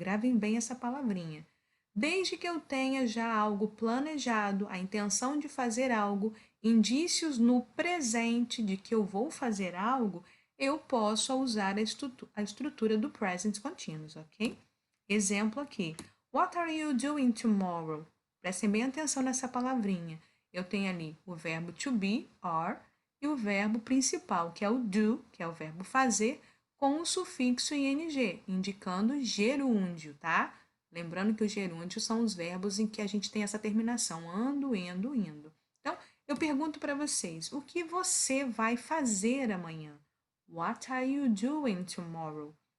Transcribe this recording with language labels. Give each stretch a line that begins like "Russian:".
Portuguese: Gravem bem essa palavrinha. Desde que eu tenha já algo planejado, a intenção de fazer algo, indícios no presente de que eu vou fazer algo, eu posso usar a estrutura do present continuous, ok? Exemplo aqui.
English: What are you doing tomorrow?
Portuguese: Prestem bem atenção nessa palavrinha. Eu tenho ali o verbo to be, are, e o verbo principal, que é o do, que é o verbo fazer, com o sufixo ing, indicando gerúndio, tá? Lembrando que os gerúndios são os verbos em que a gente tem essa terminação, ando, indo, indo. Então, eu pergunto para vocês, o que você vai fazer amanhã?
English: What are you doing tomorrow?